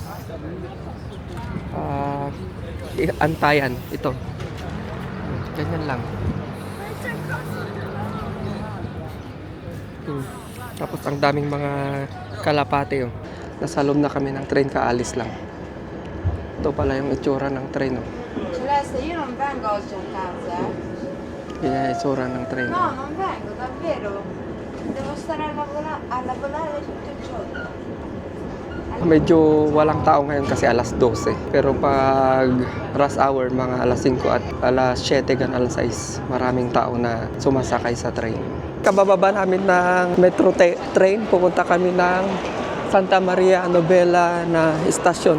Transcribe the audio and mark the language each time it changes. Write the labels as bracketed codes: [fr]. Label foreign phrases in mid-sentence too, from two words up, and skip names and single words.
[tl] Antayan ito. Ganyan lang. Tapos ang daming mga kalapate. Oh. Nasa loob na kami ng train, kaalis lang. Ito pala yung itsura ng train. Oh. [it] Celeste, io non vengo oggi a casa. [tl] Kaya itsura ng train. [it] No, non vengo, davvero. Devo stare a lavorare tutto il giorno. [tl] Medyo walang tao ngayon kasi alas 12. Pero pag rush hour, mga alas 5 at alas 7 gan alas 6, maraming tao na sumasakay sa train. Kabababa namin ng metro train, pupunta kami ng Santa Maria Novella na istasyon.